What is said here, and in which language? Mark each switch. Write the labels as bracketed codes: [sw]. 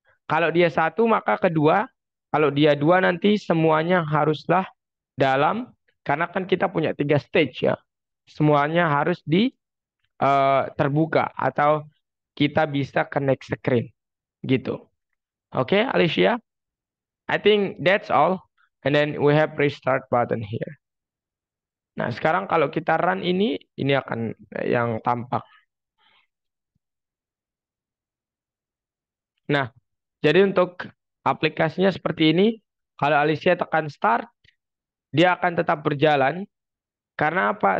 [id] Kalau dia satu, maka kedua. Kalau dia dua nanti semuanya haruslah dalam, karena kan kita punya tiga stage ya. Semuanya harus terbuka atau kita bisa connect screen gitu. Oke, Alicia? [en] I think that's all. And then we have restart button here. [id] Nah, sekarang kalau kita run ini akan yang tampak. Nah, jadi untuk aplikasinya seperti ini, kalau Alicia tekan start, dia akan tetap berjalan. Karena apa?